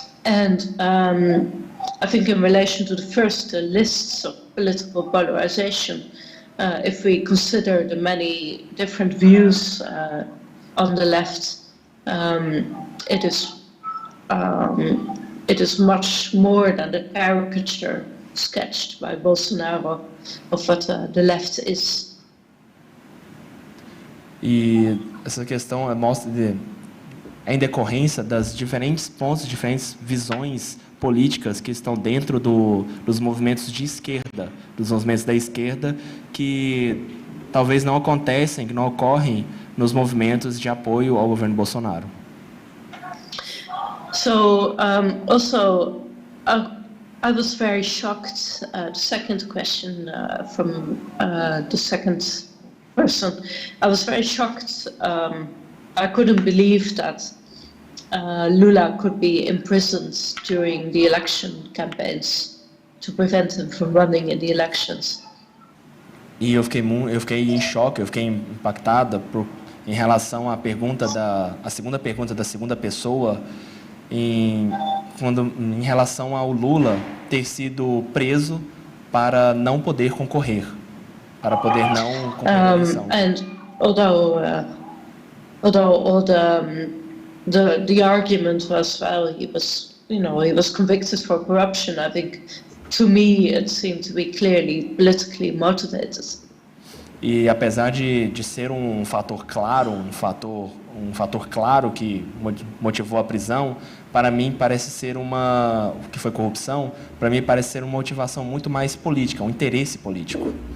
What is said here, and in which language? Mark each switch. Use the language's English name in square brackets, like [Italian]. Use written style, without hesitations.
[English] I think in relation to the first lists of political polarization, if we consider the many different views on the left, it is much more than the caricature sketched by Bolsonaro of what the left is. [Portuguese] E essa questão mostra em decorrência das diferentes pontos, diferentes visões políticas que estão dentro dos movimentos de esquerda, dos movimentos da esquerda, que talvez não acontecem, que não ocorrem nos movimentos de apoio ao governo Bolsonaro. [English] So also, I was very shocked. The second question from the second person, I was very shocked. I couldn't believe that Lula could be imprisoned during the election campaigns to prevent him from running in the elections. [Portuguese] E eu fiquei em choque, eu fiquei impactada em relação à a segunda pergunta da segunda pessoa, em relação ao Lula ter sido preso para não poder concorrer, à eleição. [English] And although all the argument was, well, he was convicted for corruption, I think to me it seemed to be clearly politically motivated. [Portuguese] E apesar de ser um fator claro, um fator claro que motivou a prisão, para mim parece ser que foi corrupção, para mim parece ser uma motivação muito mais política, um interesse político.